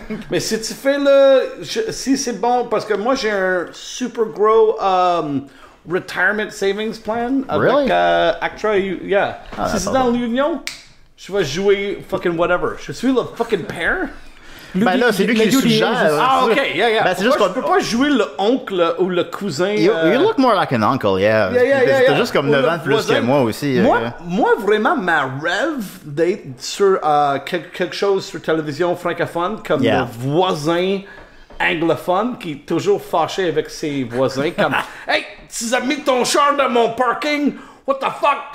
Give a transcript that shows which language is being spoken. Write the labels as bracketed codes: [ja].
[fr] Mais si tu fais si c'est bon, parce que moi j'ai un super gros [en] retirement savings plan [fr] avec [en] Really? Actra, yeah. Ah, [fr] Si c'est attends. dans l'Union, je vais jouer [en] fucking whatever. [fr] Je suis le fucking père. Ben là, c'est lui qui le suggère. [en] Ah, ok, yeah. [fr] Ben, c'est juste Pourquoi je peux pas jouer le oncle ou le cousin. [en] You look more like an uncle, yeah. [fr] T'as juste comme Ou 9 le ans de plus voisin. que moi aussi. Moi, vraiment, ma rêve d'être sur quelque chose sur télévision francophone comme [en] Yeah. [fr] le voisin anglophone qui est toujours fâché avec ses voisins comme « Hey, tu as mis ton char dans mon parking? [en] What the fuck?